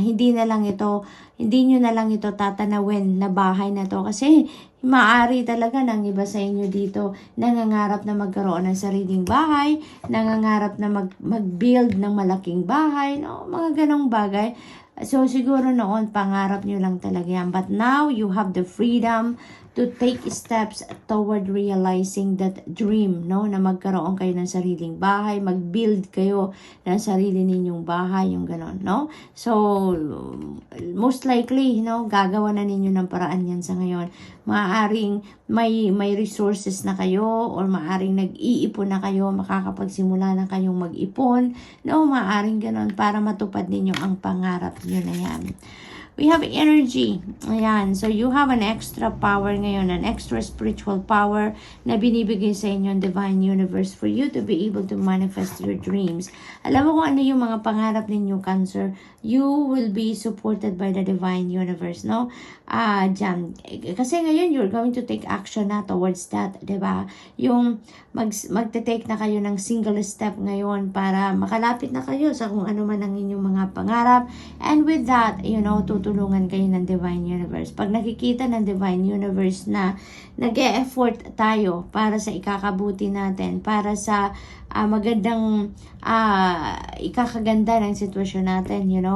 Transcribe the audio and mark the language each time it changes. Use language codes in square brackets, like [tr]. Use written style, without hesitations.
[tl] Hindi nyo na lang ito tatanawin na bahay na to kasi maaari talaga ng iba sa inyo dito nangangarap na magkaroon ng sariling bahay, nangangarap na mag-build ng malaking bahay, no? Mga ganong bagay. So, siguro noon, pangarap nyo lang talaga yan. [en] But now, you have the freedom to take steps toward realizing that dream, [tl] no? Na magkaroon kayo ng sariling bahay, mag-build kayo ng sarili ninyong bahay, yung ganon, no? So, most likely, gagawa na ninyo ng paraan yan sa ngayon. Maaaring may resources na kayo or maaaring nag-iipon na kayo, makakapagsimula na kayong mag-ipon, no? Maaaring ganon para matupad ninyo ang pangarap nyo na yan. [en] We have energy. [tl] Ayan. [en] So, you have an extra power ngayon, an extra spiritual power [tl] na binibigay sa inyo ng [en] Divine Universe for you to be able to manifest your dreams. [tl] Alam mo kung ano yung mga pangarap ninyo, Cancer? [en] You will be supported by the Divine Universe, no? [tl] Dyan. Kasi ngayon, [en] you're going to take action na towards that, diba? [tl] Yung magte-take na kayo ng [en] single step [tl] ngayon para makalapit na kayo sa kung ano man ang inyong mga pangarap. And with that, tutulungan kayo ng Divine Universe. Pag nakikita ng Divine Universe na nag-e-effort tayo para sa ikakabuti natin, para sa magandang ikakaganda ng sitwasyon natin,